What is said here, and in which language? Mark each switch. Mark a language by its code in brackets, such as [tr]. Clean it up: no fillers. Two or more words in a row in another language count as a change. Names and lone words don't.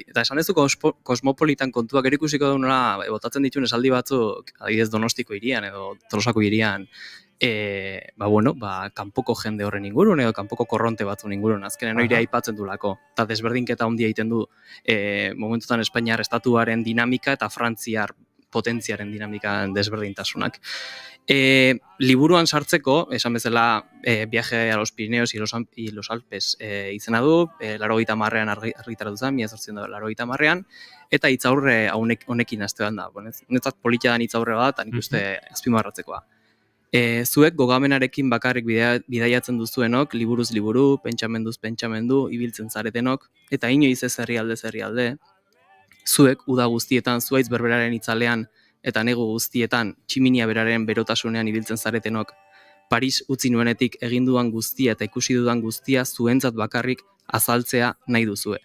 [eu] Eta esan dezu kosmopolitan kontuak erikusiko daunela, botatzen dituen esaldi batzuk, adibidez Donostiko hirian edo Tolosako hirian, kanpoko jende horren ingurun edo kanpoko korronte batzun ingurun, azkenen hori aipatzen dulako. Eta desberdinketa handia egiten du momentutan Espainiar estatuaren dinamika eta Frantziar potentziaren dinamikan desberdintasunak. Liburuan sartzeko, esan bezala, Viaje a los Pirineos y los Alpes izena du, 80ean argitaratu zen, 1980ean, eta hitzaurre honekin hastean da. Netzat politia dan hitzaurre bat, nik uste azpimarratzekoa. Zuek gogamenarekin bakarrik bidaiatzen duzuenok, liburuz liburu, pentsamenduz pentsamendu, ibiltzen zaretenok, eta inoiz ez herrialde, zuek uda guztietan, zuaitz berberaren itzalean, eta negu guztietan, tximinia beraren berotasunean ibiltzen zaretenok, Paris utzi nuenetik egin dudan guztia eta ikusi dudan guztia zuentzat bakarrik azaltzea nahi duzue.